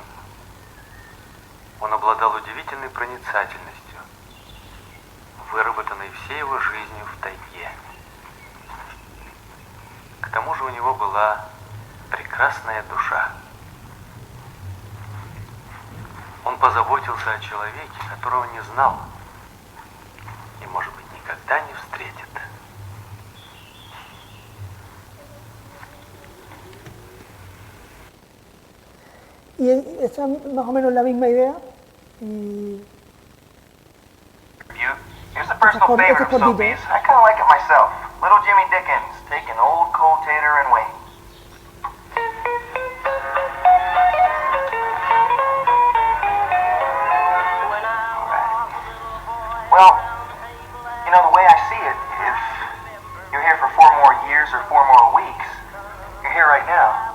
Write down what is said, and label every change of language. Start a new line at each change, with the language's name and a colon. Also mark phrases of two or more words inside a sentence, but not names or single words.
Russian: Он обладал удивительной проницательностью, выработанной всей его жизнью в тайге. К тому же у него была прекрасная душа. Он позаботился о человеке, которого не знал и, может быть, никогда не встретит.
Spanish: Y esta es más o menos la misma idea. Y
English: Here's a personal favorite of Sophie's. I kind of like it myself. Little Jimmy Dickens, taking old cold tater and wait. Well, you know, the way I see it, if you're here for 4 more years or 4 more weeks, you're here right now.